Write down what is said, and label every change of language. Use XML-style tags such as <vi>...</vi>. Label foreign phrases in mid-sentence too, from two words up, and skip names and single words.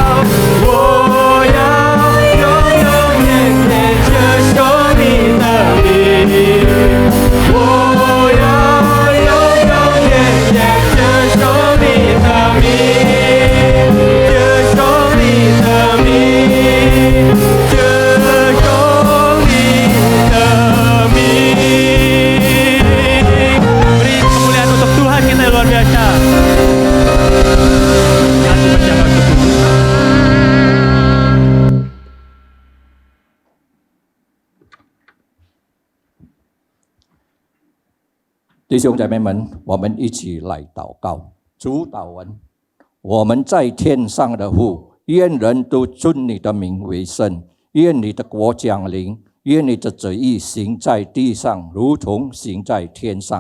<zh>永永远远承受你的名，我要永永远远承受你的名，承受你的名，承受你的名。</zh> <id>Beri kemuliaan untuk Tuhan kita yang luar biasa. Satu berjalan untuk Tuhan.</id> <zh>弟兄姐妹们，我们一起来祷告。主祷文：我们在天上的父，愿人都尊你的名为圣，愿你的国降临，愿你的旨意行在地上，如同行在天上。</zh>